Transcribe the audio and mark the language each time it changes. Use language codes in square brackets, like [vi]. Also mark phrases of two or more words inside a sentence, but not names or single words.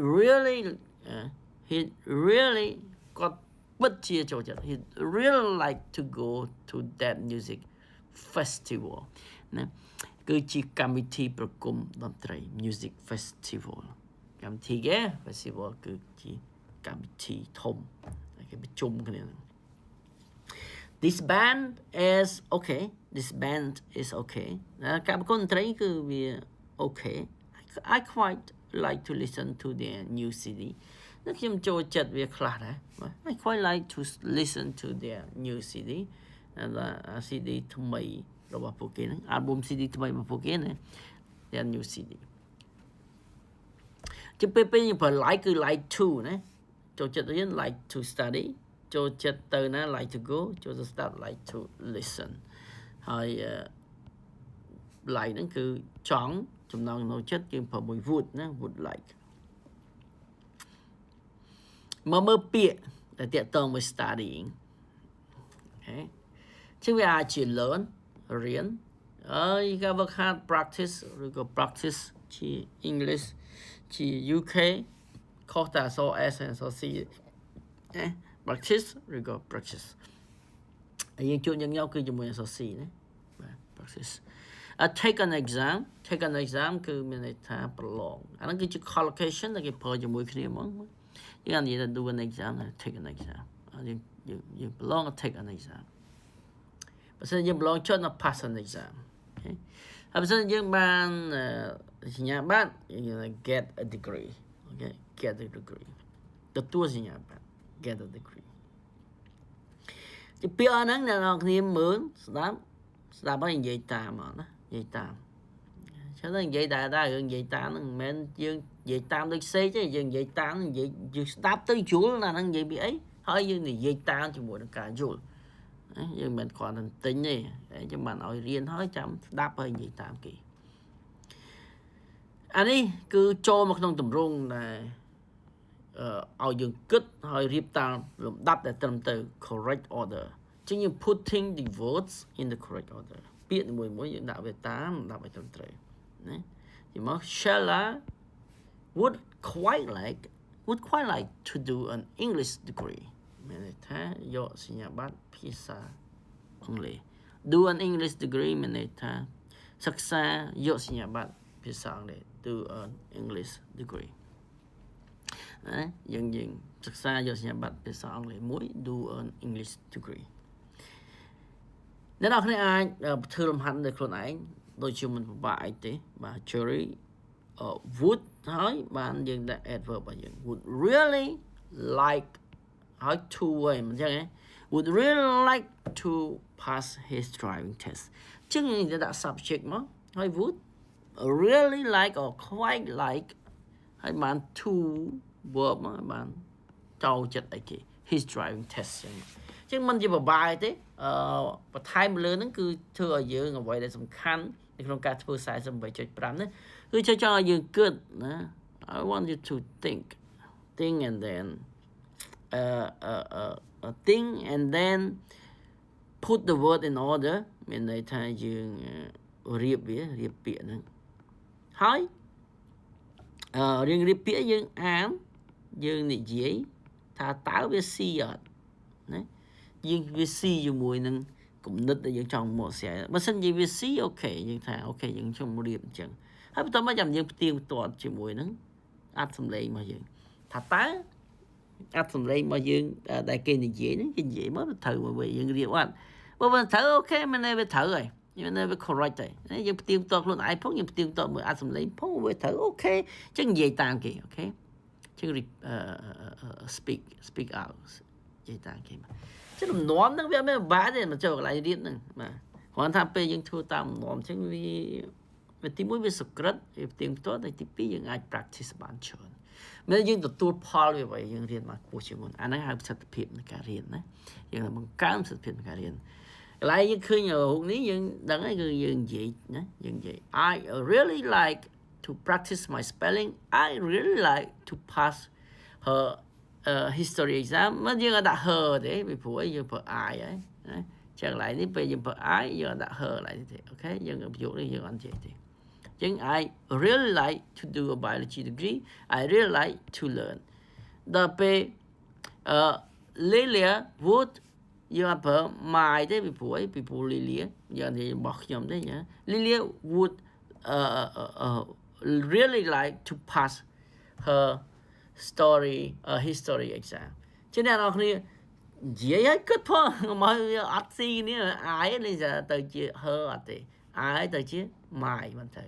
[km] really គាត់ពិតជាចូលចិត្ត [en] he really like to go to that music festival [km] ណាគឺជាកម្មវិធីប្រគំតន្ត្រី [en] music festival [km] កម្មវិធីគេ festival គឺជាកម្មវិធីធំគេប្រជុំគ្នា [en] This band is okay [km] ការប្រគំតន្ត្រីគឺវា [en] okay I quite like to listen to their new CD [km] តែខ្ញុំចូលចិត្តវាខ្លះដែរ [en] I quite like to listen to their new CD [km] CD ថ្មីរបស់ពួកគេហ្នឹង album CD ថ្មីរបស់ពួកគេណា [en] their new CD [km] ជាពេលយើងប្រើ like គឺ [en] like to [km] ណាចូលចិត្តរៀន [en] like to study [km] ចូលចិត្តទៅណា [en] like to go [km] ចូលទៅ start [en] like to listen [km] ហើយ like ហ្នឹងគឺចង់ចំណងចំណូលចិត្តយើងប្រើមួយ would ណា [en] would like [km] មកមើលពាក្យដែលតាក់ទងមួយ studying អូខេជាវាអាចជា learn រៀន [en] you can work hard practice [km] ឬក៏ practice ជា English ជា UK ខុសតែអក្សរ S និងអក្សរ C practice ឬក៏ practice ហើយយើងជួបញឹកគឺជាមួយអក្សរ C ណាបាទ practice [en] take an exam [km] គឺមានន័យថាប្រឡងអាហ្នឹងគឺជា collocation ដែលគេប្រើជាមួយគ្នាហ្មងយើងនិយាយថា [en] do an exam take an exam [km] យើងប្រឡង [en] take an exam [km] បើសិនយើងប្រឡងចុះ [en] pass an exam [km] ហើយបើសិនយើងបានសញ្ញាបត្រយើង [en] get a degree okay get a degree [km] ទទួលសញ្ញាបត្រ [en] get a degree [km] ពីពាក្យហ្នឹងអ្នកនរគ្នាមើលស្ដាប់ហើយនិយាយតាមមកណានិយាយតាមចឹងទៅនិយាយដែររឿងនិយាយតាមហ្នឹងមិនមែនយើងនិយាយតាមដូចសេកទេយើងនិយាយតាមនិយាយយើងស្ដាប់ទៅយល់ណាហ្នឹងនិយាយពីអីហើយយើងនិយាយតាមជាមួយនឹងការយល់យើងមិនគ្រាន់តែទិញទេចាំបានឲ្យរៀនហើយចាំស្ដាប់ហើយនិយាយតាមគេ អានេះគឺចូលមកក្នុងទម្រង់ដែលឲ្យយើងគិតហើយរៀបតាមលំដាប់ដែលត្រឹមត្រូវ [en] correct order [km] ចឹងយើង [en] putting the words in the correct order [km] ពាក្យមួយយើងដាក់វាតាមលំដាប់ឲ្យត្រឹមត្រូវណាយើងមក [en] Sheila would quite like to do an English degree [km] មានន័យថាយកសញ្ញាបត្រភាសាអង់គ្លេស [en] do an English degree [km] មានន័យថាសិក្សាយកសញ្ញាបត្រភាសាអង់គ្លេស [en] to earn English degree [km] ណាយើងសិក្សាយកសញ្ញា បត្រភាសាអង់គ្លេសមួយ [en] do earn English degree [km] អ្នកនរគ្នាអាចធ្វើលំហាត់ដោយខ្លួនឯងដូចជាមិនពិបាកអីទេបាទ Jerry [en] would [km] ហើយបានយើងដាក់ [en] adverb [km] របស់យើង [en] would really like ហើយ to [km] វិញអញ្ចឹង [en] would really like to pass his driving test [km] អញ្ចឹងយើងដាក់ subject មកហើយ [en] would really like or quite like [km] ហើយបាន [en] to verb [km] មកបានចូលចិត្តអីគេ [en] his driving test [km] អញ្ចឹងមិនជាបបាយទេបន្ថែមលើហ្នឹងគឺធ្វើឲ្យយើងអ្វីដែលសំខាន់នៅក្នុងការធ្វើ 48.5 នេះគឺចង់ឲ្យយើងគិតណា [en] I want you to think and then think and then put the word in order [km] មានន័យថាយើងរៀបពាក្យហ្នឹងហើយរៀងរៀបពាក្យយើងអានយើងនិយាយថាតើវាស៊ីអត់ណាយើងវាស៊ីជាមួយនឹងគំនិតដែលយើងចង់មកស្រាយបើសិនជាវាស៊ីអូខេយើងថាអូខេយើងខ្ញុំរៀបអញ្ចឹងហើយបន្តមកចាំយើងផ្ទៀងផ្ទាត់ជាមួយនឹងអត្ថ សម្លេងរបស់យើងថាតើអត្ថសម្លេងរបស់យើងដែលគេនិយាយហ្នឹងគេនិយាយមកត្រូវមកយើងរៀបអត់បើមិនត្រូវអូខេមិនវាត្រូវហើយយើងនៅវា correct ហើយយើងផ្ទៀងផ្ទាត់ខ្លួនឯងផងយើងផ្ទៀងផ្ទាត់មួយអត្ថសម្លេងផងវាត្រូវ អូខេអញ្ចឹងនិយាយតាមគេអូខេអញ្ចឹង [en] speak out [km] និយាយតាមគេមកចឹងលំនាំហ្នឹងវាមិនបាក់ទេមកចូលកន្លែងរៀនហ្នឹងបាទគ្រាន់ថាពេលយើងធ្វើតាមលំនាំអញ្ចឹងវាទី1វា សក្រិតវាផ្ទៀងផ្ទាត់ហើយទី2យើងអាច practice បានច្រើនមិនយើងទទួលផលវាអ្វីយើងរៀនមកពោះជាមុនអាហ្នឹងហៅប្រសិទ្ធភាពនៃការរៀន ណាយើងនឹងបង្កើនប្រសិទ្ធភាពនៃការរៀនកន្លែងយើងឃើញរូបនេះយើងដឹងហើយគឺយើងនិយាយណាយើងនិយាយ [en] I really like to practice my spelling I really like to pass her history exam [km] មកយើងអត់ដាក់ her ទេពីព្រោះយើងប្រើ I ហើយណាចឹងកន្លែងនេះពេលយើងប្រើ I យើងអត់ដាក់ her កន្លែងនេះទេអូខេយើងប្រយោគនេះយើងអត់និយាយទេចឹង [en] I really like to do a biology degree I really like to learn [km] ដល់ពេល [en] Lilia would យើងអត់ប្រើ my ទេពីព្រោះអីពីព្រោះ Lilia យើងនិយាយរបស់ខ្ញុំទេណា Lilia would really like to pass her history exam [km] ចឹងអ្នកនរគ្នានិយាយឲ្យគិតផងមកអត់ស៊ីនេះអាយនេះទៅជា her អត់ទេអាយទៅជា my មិនទៅ